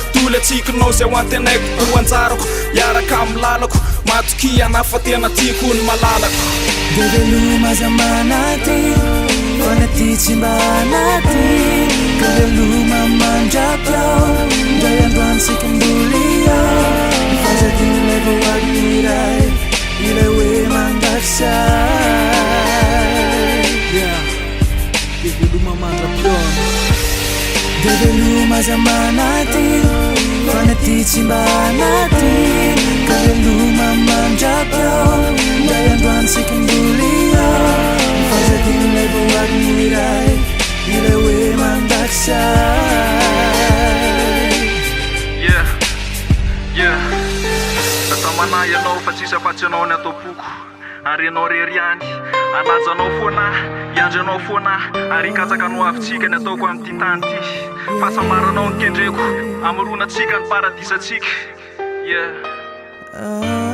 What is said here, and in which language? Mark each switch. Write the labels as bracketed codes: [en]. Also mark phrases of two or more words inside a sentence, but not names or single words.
[mg] Toly atsikinao izay ho antenaiko ho anjarako hiaraka amin'ny lalako matoky ana fa tena tiako ny malalako. De veloma aza manaty, fa ny aty tsy mba anaty. Ka veloma mandrapy ao, indray andro any tsika mboly ao. Ny fahazadiny ilay voaly iray, ilay hoe mandrafy say. Yeah. De veloma mandrapy ao. De veloma aza manaty, fa ny aty tsy mba anaty. Ka veloma mandrapy ao, indray andro any tsika mboly ao. Ny fahazadiny ilay voaly iray, ilay hoe mandrafy say. [en] Yeah, yeah. [mg] Tata manahy ianao fa tsisy afa-tsy ianao ny atao-poko. Ary ianao rery ihany, anajanao foana, iandranao foana, ary hikatsaka no avintsika ny ataoko amin'ity tany ity. Fa samaranao ny kendreko, amoronantsika ny paradisantsika. Yeah. Ah.